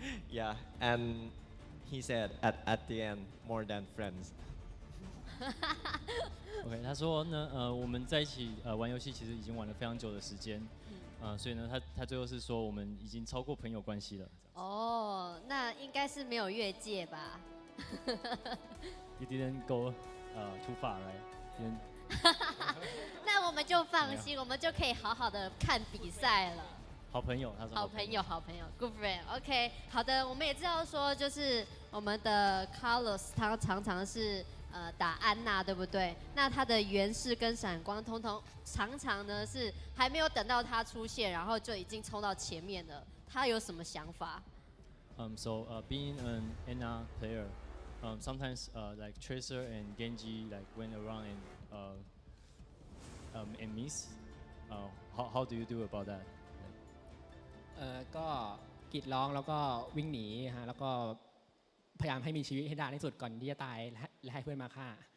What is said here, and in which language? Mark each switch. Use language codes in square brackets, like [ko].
[en] Yeah, and he said at the end more than friends. [zh] OK， 他说呢，我们在一起玩游戏其实已经玩了非常久的时间，所以呢，他最后是说我们已经超过朋友关系了。哦，那应该是没有越界吧？ [en] You didn't go too far, right? [zh] 那我们就放心，我们就可以好好的看比赛了。好朋友，他说。好朋友，好朋友 ， [en] good friend。 [zh] OK， 好的，我们也知道说，就是我们的 Carlos 他常常是打安娜，对不对？那他的源氏跟闪光常常呢是还没有等到他出现，然后就已经冲到前面了。他有什么想法？ [en] So being an Anna player, sometimes like Tracer and Genji like went around and miss. How do you do about that? [th] ก็กรีดร้องแล้วก็วิ่งหนีฮะแล้วก็พยายามให้มีชีวิตให้นานที่สุดก่อนที่จะตายและให้เพื่อนมาฆ่า